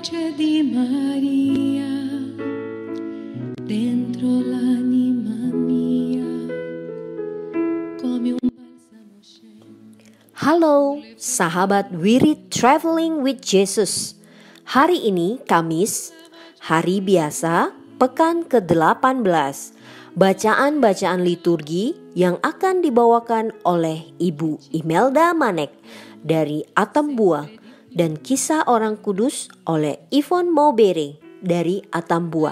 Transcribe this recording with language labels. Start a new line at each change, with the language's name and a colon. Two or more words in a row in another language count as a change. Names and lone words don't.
Italian: di Maria, dentro l'anima mia, come un balsamo scende.
Indonesian: Halo, sahabat Wirid Traveling with Jesus. Hari ini Kamis, hari biasa, pekan ke-18. Bacaan-bacaan liturgi yang akan dibawakan oleh Ibu Imelda Manek dari Atambua dan Kisah Orang Kudus oleh Yvonne Maubere dari Atambua.